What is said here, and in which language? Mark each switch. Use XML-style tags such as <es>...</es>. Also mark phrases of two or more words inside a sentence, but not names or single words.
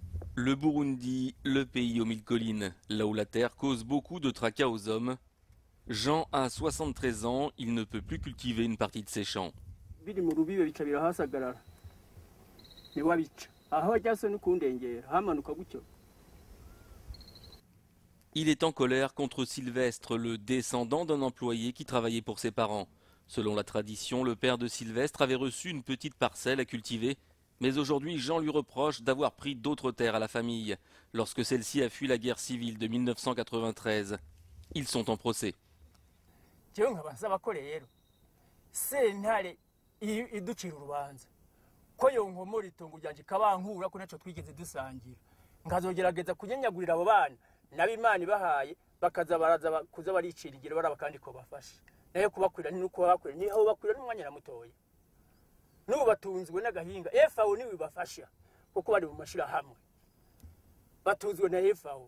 <fr>Le Burundi, le pays aux mille collines, là où la terre cause beaucoup de tracas aux hommes. Jean a 73 ans, il ne peut plus cultiver une partie de ses champs.</fr> <rn>biri mu rubibe bica birahasagarara ntiwabica aho ajyase no kundengera hamanuka gutyo.</rn> <fr>Il est en colère contre Sylvestre, le descendant d'un employé qui travaillait pour ses parents. Selon la tradition, le père de Sylvestre avait reçu une petite parcelle à cultiver, mais aujourd'hui Jean lui reproche d'avoir pris d'autres terres à la famille, lorsque celle-ci a fui la guerre civile de 1993. Ils sont en procès.</fr> <rn>Jewe nkaba nsaba ko rero sentare iducira urubanza ko yonkomora itongo ryanje kabankura ko naco twigeze dusangira nkazogerageza kunyenyagurira abo bana nabo Imana ibahaye bakaza baraza kuza baricira ingiro baraba kandi ko bafashe nayo kubakwira nuko bakwira ni aho bakwira n'umwanya na mutoya n'ubu batunzwe n'agahinga FAO niwe bafasha kuko bari mu mashira hamwe batunzwe na FAO</rn>